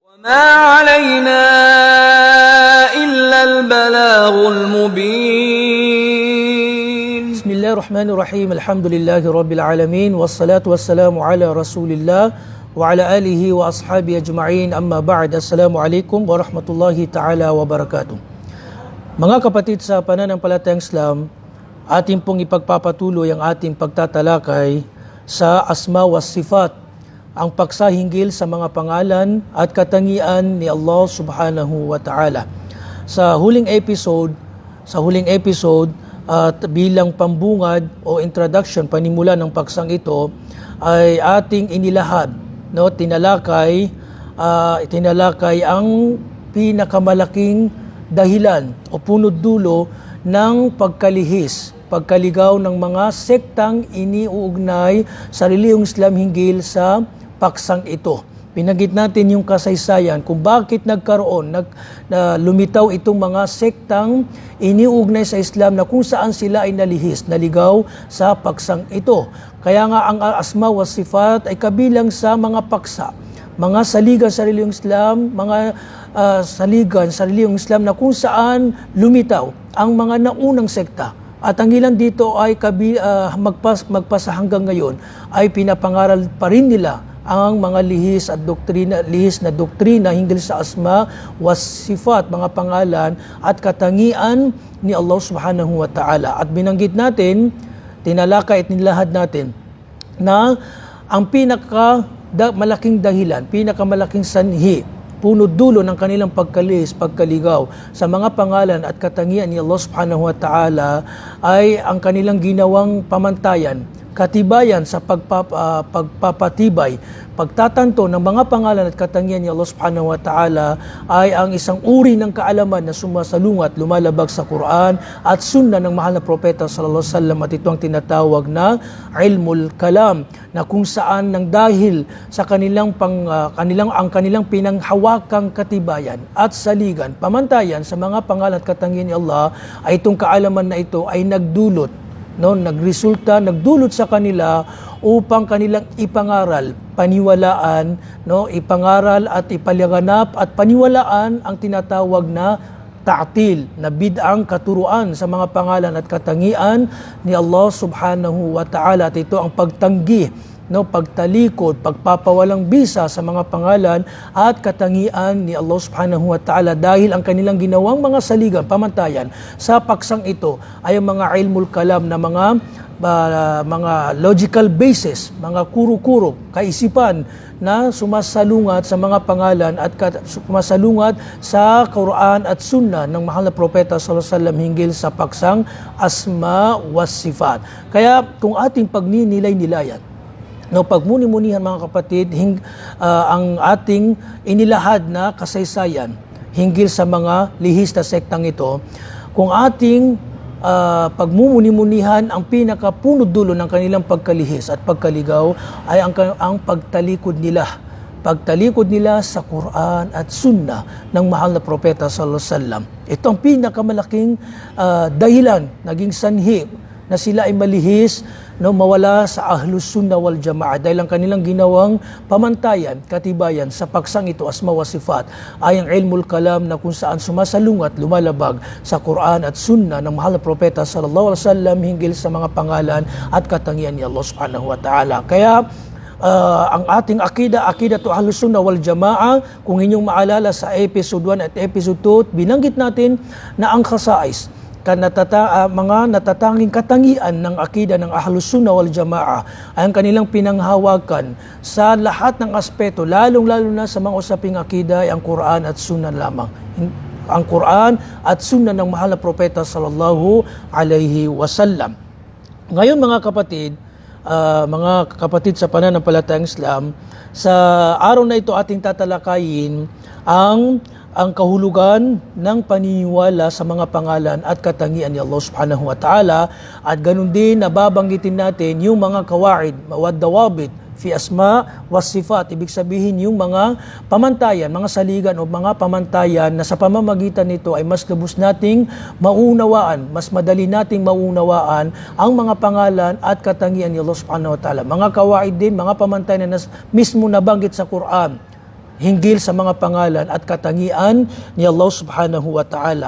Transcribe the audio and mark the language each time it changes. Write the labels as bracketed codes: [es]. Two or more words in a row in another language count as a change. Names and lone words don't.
[ar] ما علينا إلا البلاغ المبين. بسم الله الرحمن الرحيم. الحمد لله رب العالمين والصلاة والسلام على رسول الله وعلى آله وأصحابه أجمعين. أما بعد, السلام عليكم ورحمة الله تعالى وبركاته. [tl] Mga kapatid sa pananampalatayang Islam, ating pong ipagpapatuloy ang ating pagtatalakay sa [ar] أسماء وصفات, [tl] ang pagsahinggil sa mga pangalan at katangian ni Allah [ar] سبحانه وتعالى. [tl] Sa huling episode at bilang pambungad o introduction, panimula ng paksang ito, ay ating inilahad, tinalakay ang pinakamalaking dahilan o punot dulo ng pagkaligaw ng mga sektang iniuugnay sa relihiyong Islam hinggil sa paksang ito. Pinanggit natin yung kasaysayan kung bakit lumitaw itong mga sektang iniuugnay sa Islam na kung saan sila ay naligaw sa paksang ito. Kaya nga ang [ar] أسماء وصفات [tl] ay kabilang sa mga paksa, mga saligan sa relihiyong Islam, saligan sa relihiyong Islam na kung saan lumitaw ang mga naunang sekta. At ang ilan dito ay magpasa hanggang ngayon ay pinapangaral pa rin nila ang mga lihis na doktrina hinggil sa [ar] أسماء والصفات, [tl] mga pangalan at katangian ni Allah [ar] سبحانه وتعالى. [tl] At binanggit natin, tinalakay at nilahad natin na ang pinakamalaking dahilan, pinakamalaking sanhi, punot dulo ng kanilang pagkaligaw sa mga pangalan at katangian ni Allah [ar] سبحانه وتعالى [tl] ay ang kanilang ginawang pamantayan, katibayan sa pagpapatibay, pagtatanto ng mga pangalan at katangian ni Allah [ar] سبحانه وتعالى [tl] ay ang isang uri ng kaalaman na sumasalungat, lumalabag sa Quran at Sunnah ng mahal na propeta [ar] صلى الله عليه وسلم, [tl] at ito ang tinatawag na [ar] علم الكلام, [tl] na kung saan nang dahil sa kanilang pinanghawakang katibayan at saligan, pamantayan sa mga pangalan at katangian ni Allah, ay itong kaalaman na ito ay nagdulot sa kanila upang kanilang ipangaral at ipalaganap at paniwalaan ang tinatawag na ta'til, na bid'ang katuruan sa mga pangalan at katangian ni Allah [ar] سبحانه وتعالى. [tl] At ito ang pagtanggi, pagtalikod, pagpapawalang bisa sa mga pangalan at katangian ni Allah [ar] سبحانه وتعالى, [tl] dahil ang kanilang ginawang mga saligan, pamantayan sa paksang ito ay ang mga [ar] علم الكلام, [tl] na mga [en] logical basis, [tl] mga kuro-kuro, kaisipan na sumasalungat sa mga pangalan at sumasalungat sa Quran at Sunnah ng mahal na propeta [ar] صلى الله عليه وسلم [tl] hinggil sa paksang [ar] أسماء والصفات. [tl] Kaya kung ating pagninilay-nilayan, pagmuni-munihan mga kapatid, ang ating inilahad na kasaysayan hinggil sa mga lihis na sektang ito, kung ating pagmumuni-munihan, ang pinakapunod dulo ng kanilang pagkalihis at pagkaligaw ay ang pagtalikod nila sa Quran at Sunnah ng mahal na propeta [ar] صلى الله عليه وسلم. [tl] Ito ang pinakamalaking dahilan, naging sanhi na sila ay malihis, mawala sa [ar] أهل السنة والجماعة, [tl] dahil ang kanilang ginawang pamantayan, katibayan sa paksang ito, [ar] أسماء وصفات, [tl] ay ang [ar] علم الكلام, [tl] na kung saan sumasalungat, lumalabag sa Quran at Sunnah ng mahal na propeta [ar] صلى الله عليه وسلم [tl] hinggil sa mga pangalan at katangian ni Allah [ar] سبحانه وتعالى. [tl] Kaya ang ating akida to [ar] أهل السنة والجماعة, [tl] kung inyong maalala sa episode 1 at episode 2, binanggit natin na ang khasais, mga natatanging katangian ng akida ng [ar] أهل السنة والجماعة [tl] ay ang kanilang pinanghawakan sa lahat ng aspeto, lalong-lalo na sa mga usaping akida, ay ang Quran at Sunnah lamang. Ang Quran at Sunnah ng mahal na propeta [ar] صلى الله عليه وسلم. [tl] Ngayon mga kapatid sa pananampalatayang Islam, sa araw na ito ating tatalakayin ang kahulugan ng paniniwala sa mga pangalan at katangian ni Allah [ar] سبحانه وتعالى, [tl] at ganun din nababanggitin natin yung mga [ar] قواعد والضوابط في أسماء والصفات, [tl] ibig sabihin yung mga pamantayan, mga saligan o mga pamantayan na sa pamamagitan nito ay mas lubos nating maunawaan, mas madali nating maunawaan ang mga pangalan at katangian ni Allah [ar] سبحانه وتعالى. [tl] Mga kawaid din, mga pamantayan na mismo nabanggit sa Quran, hinggil sa mga pangalan at katangian ni Allah [ar] سبحانه وتعالى.